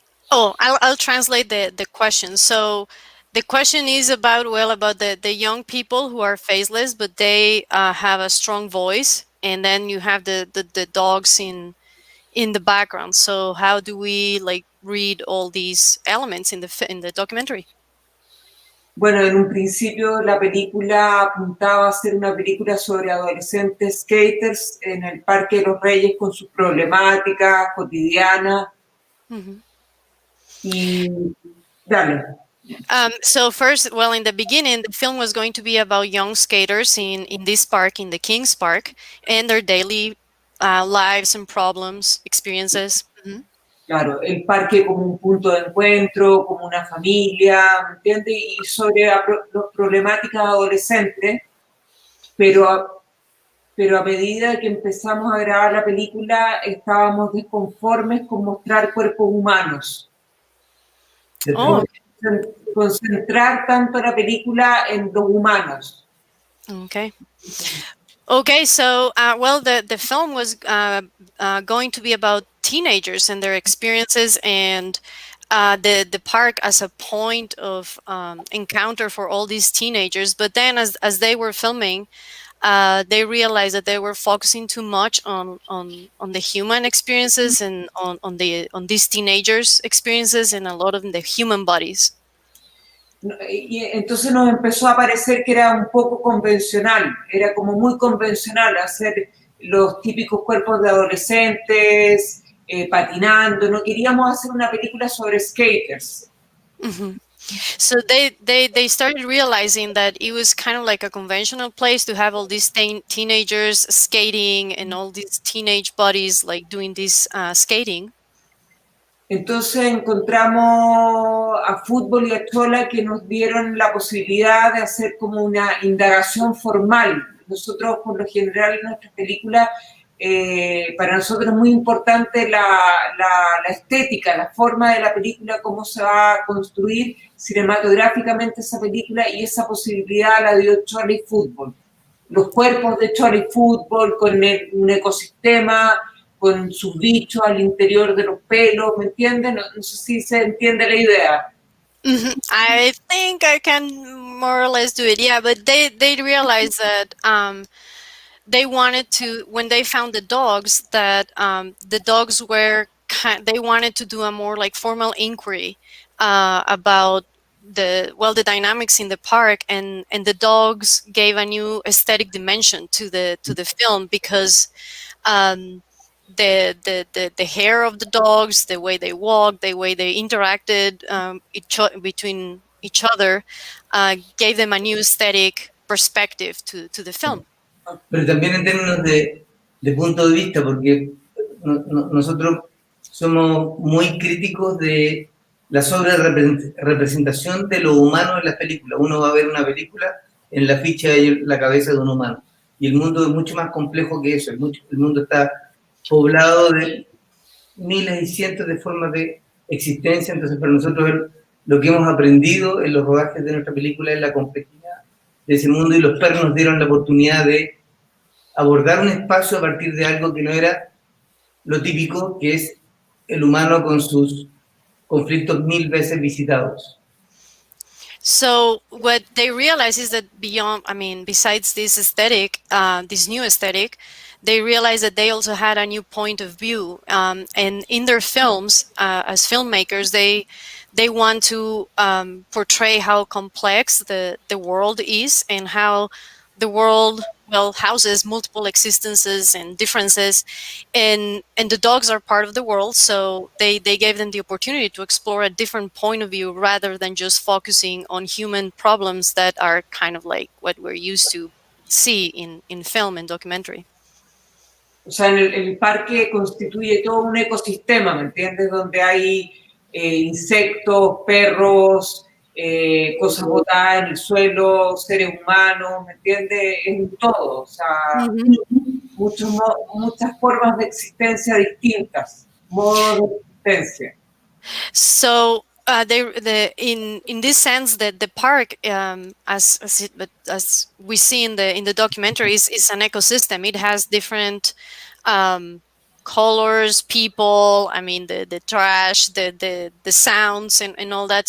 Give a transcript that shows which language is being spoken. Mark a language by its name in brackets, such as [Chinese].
[English] Oh, I'll translate the question. So the question is about, well, about the young people who are faceless, but they have a strong voice, and then you have the dogs in the background. So how do we like read all these elements in the documentary? [Spanish] Bueno, en un principio la película apuntaba a ser una película sobre adolescentes skaters en el Parque de los Reyes con sus problemáticas cotidianas. Mhm. Y dale. [English] So first, well, in the beginning, the film was going to be about young skaters in this park, in the King's Park, and their daily lives and problems, experiences. Mhm. [Spanish] Claro, el parque como un punto de encuentro, como una familia, ¿me entiendes? Y sobre las problemáticas adolescentes, pero a medida que empezamos a grabar la película estábamos desconformes con mostrar cuerpos humanos. Oh, Concentrar tanto la película en los humanos. [English] okay. Okay, so well, the film was going to be about teenagers and their experiences, and the park as a point of encounter for all these teenagers. But then, as they were filming, they realized that they were focusing too much on the human experiences and on these teenagers' experiences and a lot of the human bodies. [Spanish] Y entonces nos empezó a parecer que era un poco convencional, era como muy convencional hacer los típicos cuerpos de adolescentes, patinando, no queríamos hacer una película sobre skaters. Mm-hmm. [English] So they started realizing that it was kind of like a conventional place to have all these teenagers skating and all these teenage bodies like doing this skating. [Spanish] Entonces encontramos a Fútbol y a Chola que nos dieron la posibilidad de hacer como una indagación formal. Nosotros, por lo general, en nuestras películas, para nosotros es muy importante la estética, la forma de la película, cómo se va a construir cinematográficamente esa película, y esa posibilidad la dio Chola y Fútbol. Los cuerpos de Chola y Fútbol con un ecosistema, con sus bichos al interior de los pelos, ¿me entienden? No sé si se entiende la idea. Mm-hmm. [English] I think I can more or less do it. Yeah, but they realized that they wanted to, when they found the dogs, that the dogs were they wanted to do a more like formal inquiry about the dynamics in the park, and the dogs gave a new aesthetic dimension to the film, because the hair of the dogs, the way they walked, the way they interacted between each other, gave them a new aesthetic perspective to the film. [Spanish] Pero también en términos de punto de vista, porque nosotros somos muy críticos de la sobre-representación de lo humano en las películas. Uno va a ver una película, en la ficha hay la cabeza de un humano. Y el mundo es mucho más complejo que eso. El mundo está poblado de miles y cientos de formas de existencia. Entonces, para nosotros lo que hemos aprendido en los rodajes de nuestra película es la complejidad de ese mundo, y los perros nos dieron la oportunidad de abordar un espacio a partir de algo que no era lo típico, que es el humano con sus conflictos 1000 veces visitados. [English] So what they realize is that besides this aesthetic, this new aesthetic, they realized that they also had a new point of view. And in their films, as filmmakers, they want to portray how complex the world is, and how the world, well, houses multiple existences and differences, and the dogs are part of the world, so they gave them the opportunity to explore a different point of view rather than just focusing on human problems that are kind of like what we're used to see in film and documentary. [Spanish] O sea, el parque constituye todo un ecosistema, ¿me entiendes? Donde hay insectos, perros, cosas botadas en el suelo, seres humanos, ¿me entiendes? Es un todo, o sea, muchas formas de existencia distintas, modos de existencia. [English] So in this sense, that the park, as we see in the documentary, is an ecosystem. It has different colors, people. I mean, the trash, the sounds, and all that.